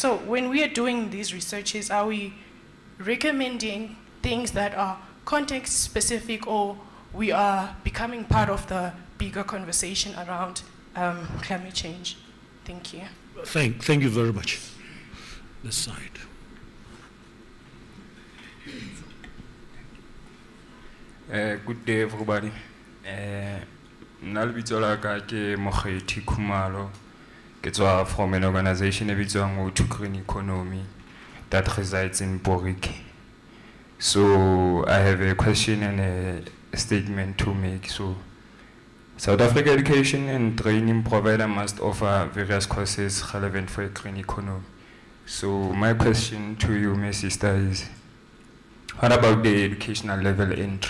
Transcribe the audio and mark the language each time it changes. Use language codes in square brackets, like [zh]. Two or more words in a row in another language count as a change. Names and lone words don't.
[en] So when we are doing these researches, are we recommending things that are context specific, or we are becoming part of the bigger conversation around climate change? Thank you. Thank you very much. This side. Good day, everybody. [st] Nalbitso la ka ke Mokgethi Khumalo. Ke tswa [en] from an organization [st] e bitswang O2 Green Economy. [en] that resides in Borik. So I have a question and a statement to make. So South Africa Education and Training Provider must offer various courses relevant for a green economy. So my question to you, my sister, is what about the educational level entry?